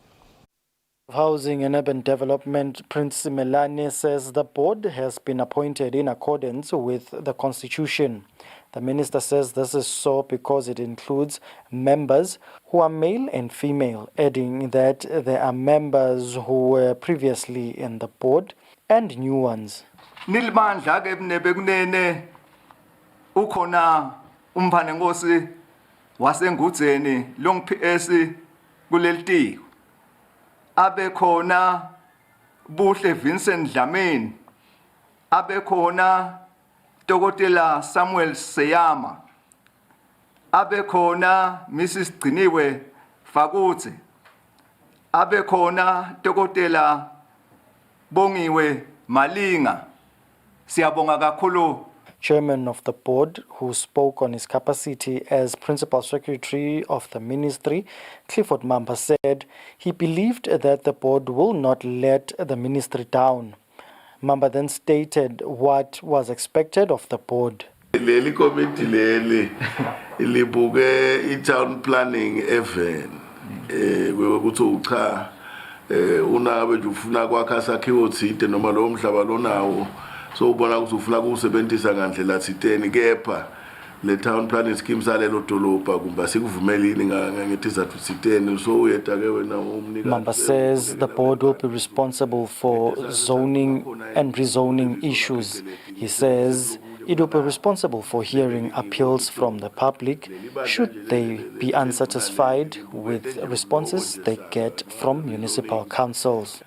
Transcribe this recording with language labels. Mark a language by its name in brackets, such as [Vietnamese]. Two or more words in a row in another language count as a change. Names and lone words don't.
[English] Housing and Urban Development Princess Melane says the board has been appointed in accordance with the Constitution. The minister says this is so because it includes members who are male and female, adding that there are members who were previously in the board and new ones. [Swati] Nilmandla ke bekunene ukhona umphane Nkosi wasengudzeni long PS kulelitiko abe khona Buhle Vincent Dlamini abe khona Dokotela Samuel Seyama abe khona Mrs Gciniwe Fakutse abe khona Dokotela Bongiwe Malinga. Siyabonga kakhulu. [English] Chairman of the board, who spoke on his capacity as Principal Secretary of the Ministry, Clifford Mamba, said he believed that the board will not let the ministry down. Mamba then stated what was expected of the board. [Swati] Leli committee leli libuke [English] town planning [Swati] even ukuthi ucha unabe ufuna kwakha sakhiwo thide noma lo mhlaba lonawo so ubona ukuthi ufuna ukusebenzisa ngandlela thiteni kepha le [English] town planning scheme [Swati] salelo dolobha kumba sikuvumelini ngetizathu thiteni so uyeta ke wena umnika. [English] Mamba says the board will be responsible for zoning and rezoning issues. He says it will be responsible for hearing appeals from the public should they be unsatisfied with responses they get from municipal councils.